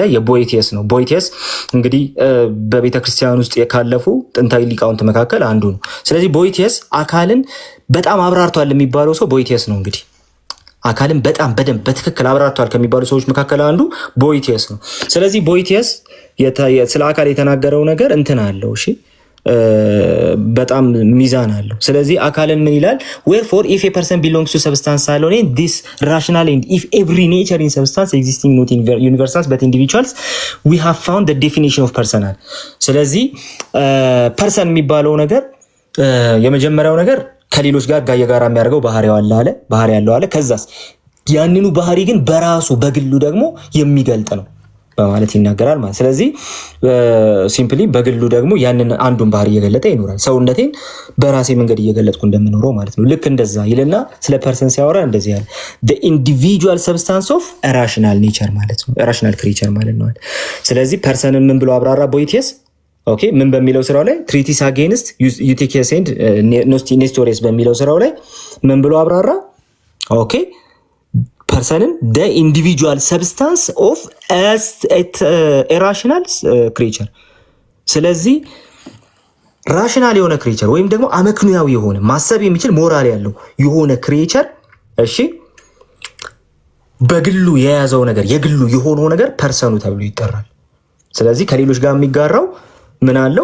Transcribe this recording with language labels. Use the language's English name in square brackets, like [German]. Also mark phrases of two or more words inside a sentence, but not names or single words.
[Amharic] የቦይቲየስ ነው። ቦይቲየስ እንግዲህ በቤተ ክርስቲያን ውስጥ ካለፉ ጥንታዊ ሊቃውንት መካከል አንዱ ነው። ስለዚህ ቦይቲየስ አካልን በጣም አብራርቷል የሚባለው ሰው ቦይቲየስ ነው። እንግዲህ አካልን በጣም በደንብ በትክክል አብራርቷል ከሚባሉ ሰዎች መካከል አንዱ ቦይቲየስ ነው። ስለዚህ ቦይቲየስ ስለ አካል የተናገረው ነገር እንትን አለው። እሺ በጣም ሚዛን አለው። ስለዚህ አካልን ምን ይላል? [English] wherefore if a person belongs to substance alone this rational and if every nature in substance existing not in universals but individuals we have found the definition of personal። [Amharic] ስለዚህ ፐርሰን የሚባለው ነገር የመጀመሪያው ነገር ከሌሎች ጋር የጋራ የሚያደርገው ባህሪ ያለው አለ። ከዛስ ያንኑ ባህሪ ግን በራሱ በግሉ ደግሞ የሚገልጥ ነው በማለት ይናገራል ማለት። ስለዚህ ሲምፕሊ በግሉ ደግሞ ያንን አንዱን ባህሪ እየገለጠ ይኖራል። ሰውነቴን በራሴ መንገድ እየገለጥኩ እንደምኖረው ማለት ነው። ልክ እንደዛ ይልና ስለ ፐርሰን ሲያወራ እንደዚህ ያለ [English] the individual substance of a rational nature [Amharic] ማለት ነው። [English] rational creature [Amharic] ማለት ነው። ስለዚህ ፐርሰንን ምን ብሎ አብራራ ቦይቲየስ? ኦኬ ምን በሚለው ስራው ላይ ትሪቲስ አጌንስት ዩቲኬስ ኤንድ ኔስቶሬስ በሚለው ስራው ላይ ምን ብሎ አብራራ? ኦኬ ፐርሰንን [English] the individual substance of rational creature። [Amharic] ስለዚህ ራሽናል የሆነ ክሪቸር ወይም ደግሞ አመክንያዊ የሆነ ማሰብ የሚችል ሞራል ያለው የሆነ ክሪቸር እሺ በግሉ የያዘው ነገር የግሉ የሆነው ነገር ፐርሰኑ ተብሎ ይጠራል። ስለዚህ ከሌሎች ጋር የሚጋራው ምን አለው?